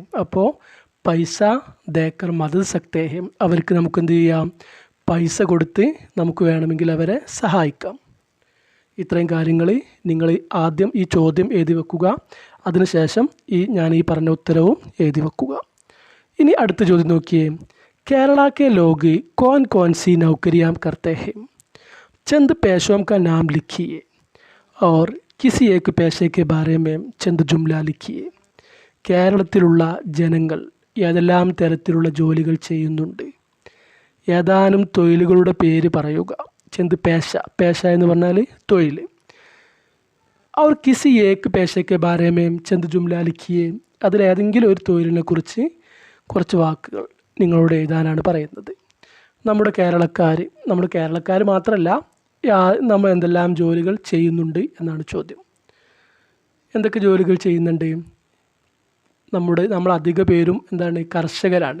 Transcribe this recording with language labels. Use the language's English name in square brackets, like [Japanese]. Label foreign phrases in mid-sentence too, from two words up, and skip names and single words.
[Malayalam] അപ്പോൾ [Hindi] पैसा देकर मदद सकते हैं, [Malayalam] അവർക്ക് നമുക്ക് എന്ത് ചെയ്യാം? പൈസ കൊടുത്ത് നമുക്ക് വേണമെങ്കിൽ അവരെ സഹായിക്കാം. ഇത്രയും കാര്യങ്ങൾ നിങ്ങൾ ആദ്യം ഈ ചോദ്യം എഴുതി വെക്കുക. അതിനുശേഷം ഞാൻ ഈ പറഞ്ഞ ഉത്തരവും എഴുതി വെക്കുക. ഇനി അടുത്ത ചോദ്യം നോക്കിയേ. [Hindi] കേരള के लोग कौन कौन सी नौकरियां करते हैं? चंद पेशों का नाम लिखिए और किसी एक पेशे के बारे में चंद जुमला लिखिए. [Malayalam] കേരളത്തിലുള്ള ജനങ്ങൾ ഏതെല്ലാം തരത്തിലുള്ള ജോലികൾ ചെയ്യുന്നുണ്ട്? ഏതാനും തൊഴിലുകളുടെ പേര് പറയുക. [Hindi] चंद पेशा [Malayalam] എന്ന് പറഞ്ഞാൽ തൊഴിൽ. [Hindi] और किसी एक पेशे के बारे में चंद जुमला लिखिए, [Malayalam] അതിലേതെങ്കിലും ഒരു തൊഴിലിനെ കുറിച്ച് കുറച്ച് വാക്കുകൾ നിങ്ങളോട് എഴുതാനാണ് പറയുന്നത്. നമ്മുടെ കേരളക്കാർ മാത്രമല്ല, നമ്മൾ എന്തെല്ലാം ജോലികൾ ചെയ്യുന്നുണ്ട് എന്നാണ് ചോദ്യം. എന്തൊക്കെ ജോലികൾ ചെയ്യുന്നുണ്ട്? നമ്മൾ അധിക പേരും എന്താണ്? കർഷകരാണ്.